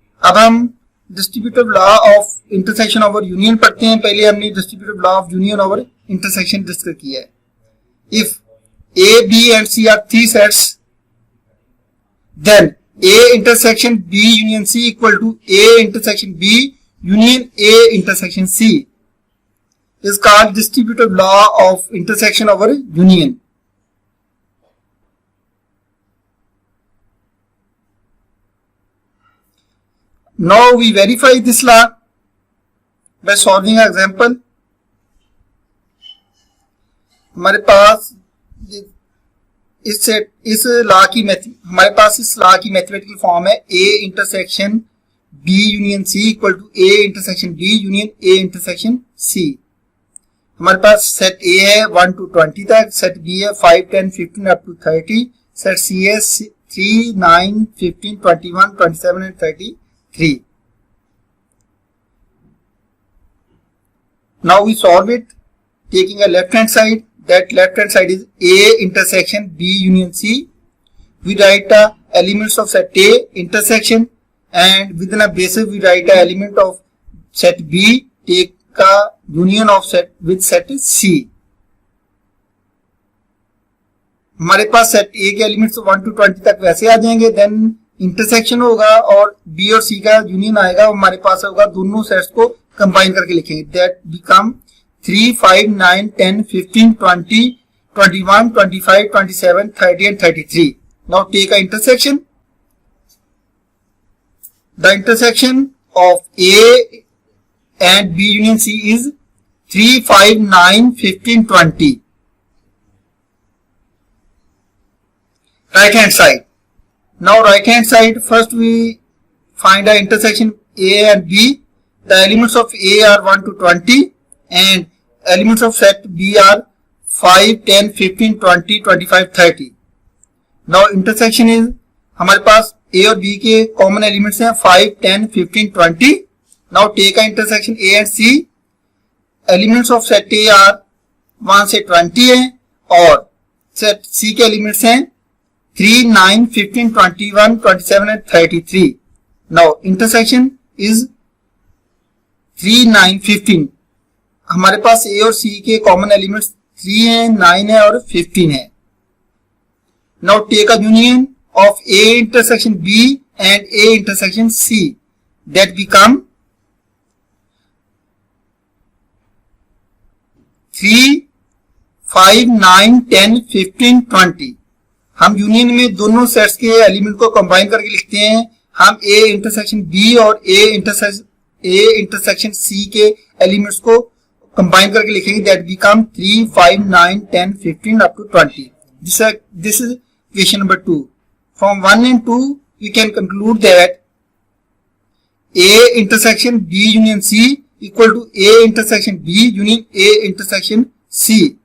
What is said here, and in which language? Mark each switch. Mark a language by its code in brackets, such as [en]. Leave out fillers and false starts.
[hi] अब हम distributive law of intersection over union पढ़ते हैं. पहले हमने distributive law of union over intersection discuss किया है. [en] इफ A, B and C are three sets, then A intersection B union C equal to A intersection B union A intersection C is called distributive law of intersection over union. Now we verify this law by solving an example. [hi] हमारे पास इस law की mathematical form है A intersection B union C equal to A intersection B union A intersection C. हमारे पास set A है 1 to 20 तक, set B है 5 10 15 up to 30, set C है 3 9 15 21 27 and 33. [en] Now we solve it taking a left hand side. That left hand side is A intersection B union C. We write the elements of set A intersection, and within a basis we write the element of set B, take a union of set with set C. [hi] हमारे पास set A के elements 1 to 20 तक वैसे आ जाएंगे, then intersection होगा और B और C का union आएगा. हमारे पास होगा दोनों सेट्स को कंबाइन करके लिखेंगे. [en] that become [hi] 3 5 9 10 15 20 21 25 27 30 and 33. [en] Now take a intersection. The intersection of A and B union C is 3 5 9 15 20. Right hand side. Now right hand side, first we find the intersection A and B. The elements of A are 1 to 20 and elements of set B are 5 10 15 20 25 30. Now intersection is [hi] हमारे पास A और B के common elements हैं 5 10 15 20. [en] Now take a intersection A and C. [hi] Elements of set A [en] are [hi] 1 से 20 है और set C के elements हैं 3 9 15 21 27 and 33. [en] Now intersection is 3 9 15. [hi] हमारे पास A और C के कॉमन एलिमेंट्स 3 है 9 है और 15 है. [en] Now take a union of A intersection B and A intersection C. That become 3 5 9 10 15 20. [hi] हम यूनियन में दोनों सेट्स के एलिमेंट को कंबाइन करके लिखते हैं. हम A इंटरसेक्शन B और A इंटरसेक्शन C के एलिमेंट्स को कंबाइन करके लिखेंगे. That become 3 5 9 10 15 up to 20. [en] This is equation number 2. From 1 and 2 we can conclude that A intersection B union C equal to A intersection B union A intersection C.